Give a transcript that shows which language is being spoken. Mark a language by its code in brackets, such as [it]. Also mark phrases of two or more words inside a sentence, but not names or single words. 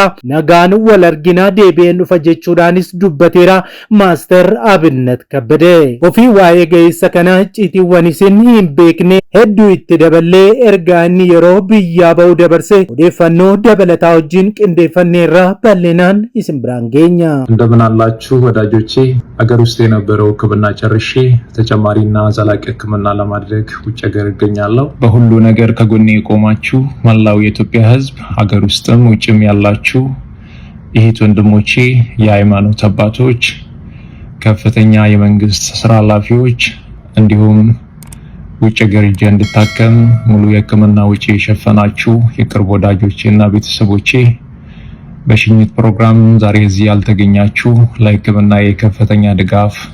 [om] Nagaan wal arginaa deebi'een dhufa jechuudhaanis dubbateera Maaster Abinnat Kabbadee. Ofii waa'ee ga'eessa kana citiiwwan isin hin beekne hedduu itti daballee ergaa inni yeroo biyyaa ba'u dabarse odeeffannoo dabalataa wajjin qindeeffanneerra bal'inaan isin biraan geenya። [am] እንደምን አላችሁ ወዳጆቼ? አገር ውስጥ የነበረው ሕክምና ጨርሼ ተጨማሪና ዘላቂ ሕክምና ለማድረግ ውጭ ሀገር እገኛለሁ። በሁሉ ነገር ከጎኔ የቆማችሁ መላው የኢትዮጵያ ሕዝብ ሀገር ውስጥም ውጭም ያላችሁ እህት ወንድሞቼ፣ የሃይማኖት አባቶች፣ ከፍተኛ የመንግስት ስራ ኃላፊዎች እንዲሁም ውጭ ሀገር ሄጄ እንድታከም ሙሉ የሕክምና ወጪ የሸፈናችሁ የቅርብ ወዳጆቼና ቤተሰቦቼ በሽኝት ፕሮግራም ዛሬ እዚህ ያልተገኛችሁ ለሕክምና የከፍተኛ ድጋፍ